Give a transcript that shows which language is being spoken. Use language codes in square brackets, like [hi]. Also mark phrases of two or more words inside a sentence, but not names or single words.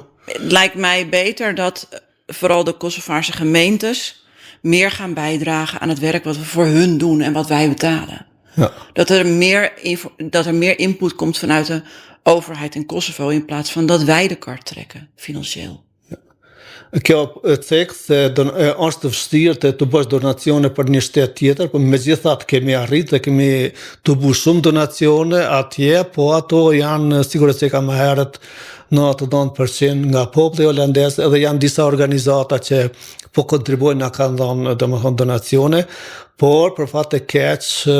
[nl] Het lijkt mij beter dat vooral de Kosovaarse gemeentes meer gaan bijdragen aan het werk wat we voor hun doen en wat wij betalen. Ja. Dat er meer input komt vanuit de overheid in Kosovo in plaats van dat wij de kar trekken, financieel. [sq] Kjo cek se është vështirë të bësh donacione për një shtet tjetër, por megjithatë kemi arritë dhe kemi të bu shumë donacione atje, po ato janë sigurisht që ka më herët 99% nga populli holandez, edhe janë disa organizata që po kontribuojnë, na kanë dhënë domethënë donacione, por për fat të keq